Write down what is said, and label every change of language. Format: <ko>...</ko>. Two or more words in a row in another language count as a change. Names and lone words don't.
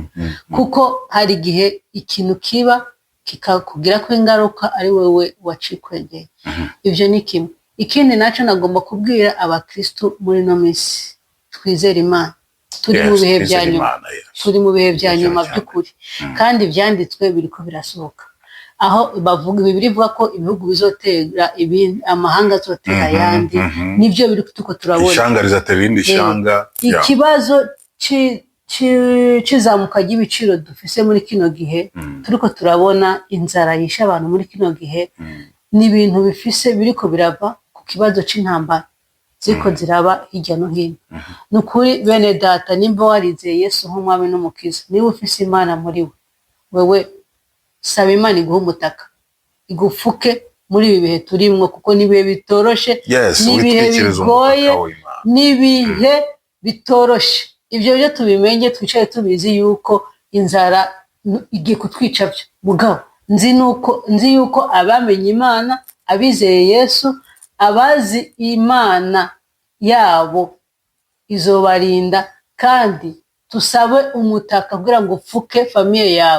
<rn>Kuko hari igihe ikintu kiba kikakugira ko ingaruka ari wewe wacikwegeye. Ibyo ni kimwe. Ikindi nacyo nagomba kubwira abakristo muri no minsi, twizere Imana. Turi mu bihe bya nyuma, turi mu bihe bya nyuma by'ukuri, kandi ibyanditswe biriko birasohoka. Aho bavuga Bibiliya ivuga ko ibihugu bizotera ibindi, amahanga azotera ayandi, nibyo biri tuko turabona. Ishanga rizatera irindi shanga. Ikibazo kizamuka ry'ibiciro dufise muri kino gihe, turiko turabona inzara yisha abantu muri kino gihe, n'ibintu bifise biriko birava ku kibazo c'intambara ziko ziraba hirya no hino. Nukuri bene data, nimba warizeye Yesu nk'umwami n'umukiza, niba ufise Imana muri wewe saba Imana iguha umutaka, igufuke muri ibi bihe turimwo, kuko n'ibihe bitoroshe, Yes, n'ibihe witwikiriza bigoye, umutaka w'Imana. n'ibihe bitoroshe. Ibyo byo tubimenye, twicare tubizi yuko inzara igiye kutwica byo. Mugabo nzi yuko abamenye Imana, abizeye Yesu, abazi Imana yabo izobarinda, kandi tusabe umutaka kugira ngo upfuke famiye yawe.</rn>